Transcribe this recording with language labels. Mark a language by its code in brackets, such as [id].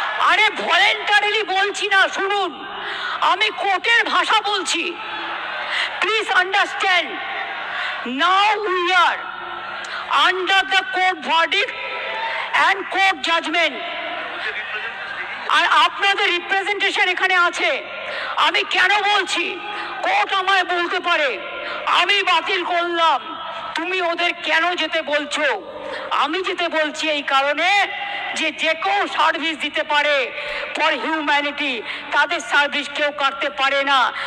[bn] আরে ভলেন্টারিলি বলছি না, শুনুন, আমি কোর্টের ভাষা বলছি। [en] Please understand, now we are under the court verdict and court judgment. [bn] আর আপনাদের রিপ্রেজেন্টেশন এখানে আছে। আমি কেন বলছি, কোর্ট আমায় বলতে পারে আমি বাতিল করলাম, তুমি ওদের কেন যেতে বলছো? আমি যেতে বলছি এই কারণে যে যে কেউ সার্ভিস দিতে পারে [en] for humanity, [bn] তাদের সার্ভিস কেউ কাটতে পারে না।